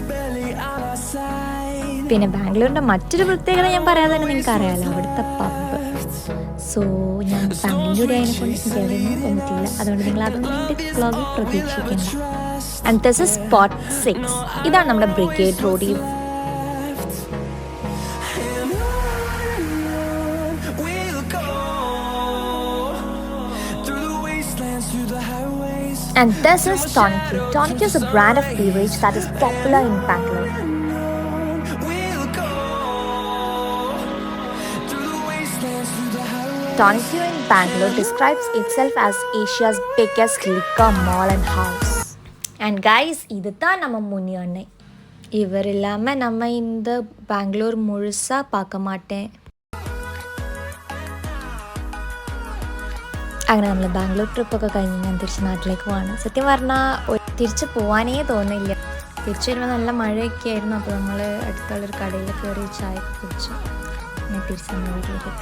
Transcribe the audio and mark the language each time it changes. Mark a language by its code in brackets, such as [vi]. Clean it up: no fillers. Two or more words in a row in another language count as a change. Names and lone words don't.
[ml] പിന്നെ ബാംഗ്ലൂരിൻ്റെ മറ്റൊരു പ്രത്യേകത ഞാൻ പറയാതെ തന്നെ നിങ്ങൾക്ക് അറിയാമല്ലോ, അവിടുത്തെ പബ്ബ്. സോ ഞാൻ ഫാമിലിയുടെ അതിനെക്കൊണ്ട് എനിക്കതൊന്നും തോന്നിയിട്ടില്ല, അതുകൊണ്ട് നിങ്ങൾ അതൊന്നും എൻ്റെ വ്ളോഗിൽ പ്രതീക്ഷിക്കേണ്ട. [en] and this is spot 6. [ml] ഇതാണ് നമ്മുടെ ബ്രിഗേഡ് റോഡിൽ. [en] And this is Tonic. Tonic is a brand of beverage that is popular in Bangalore. Tonic in Bangalore describes itself as Asia's biggest liquor mall and house. And guys, [ta] இதுதான் நம்ம முனி அண்ணன். இவர் இல்லாமல் நம்ம இந்த பெங்களூர் முழுசாக பார்க்க மாட்டேன். [ml] അങ്ങനെ നമ്മൾ ബാംഗ്ലൂർ ട്രിപ്പൊക്കെ കഴിഞ്ഞ് ഞാൻ തിരിച്ച് നാട്ടിലേക്ക് പോവാണ്. സത്യം പറഞ്ഞാൽ തിരിച്ച് പോകാനേ തോന്നില്ല. തിരിച്ചു വരുമ്പോൾ നല്ല മഴയൊക്കെ ആയിരുന്നു. അപ്പോൾ നമ്മൾ അടുത്തുള്ളൊരു കടയിൽ കയറി ചായ ഒക്കെ കുടിച്ചു. പിന്നെ തിരിച്ച് നമ്മൾ വീട്ടിലേക്ക് എത്തി.